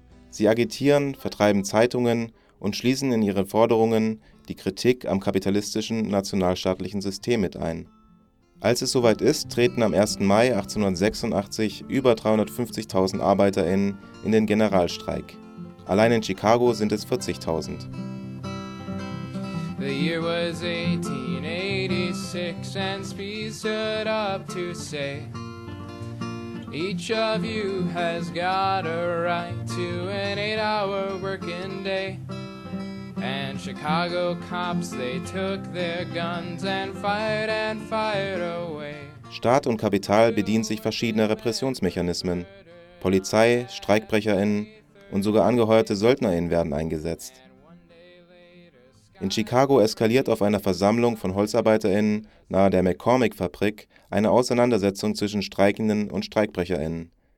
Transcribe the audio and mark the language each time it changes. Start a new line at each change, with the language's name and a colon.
German: Sie agitieren, vertreiben Zeitungen und schließen in ihren Forderungen die Kritik am kapitalistischen nationalstaatlichen System mit ein. Als es soweit ist, treten am 1. Mai 1886 über 350.000 ArbeiterInnen in den Generalstreik. Allein in Chicago sind es 40.000.
English: The year was 1886 and Spies stood up to say, each of you has got a right to an 8-hour working day. And Chicago cops, they took their guns and fired away.
German: Staat und Kapital bedienen sich verschiedener Repressionsmechanismen. Polizei, StreikbrecherInnen und sogar angeheuerte SöldnerInnen werden eingesetzt. In Chicago eskaliert auf einer Versammlung von HolzarbeiterInnen nahe der McCormick-Fabrik eine Auseinandersetzung zwischen Streikenden und StreikbrecherInnen.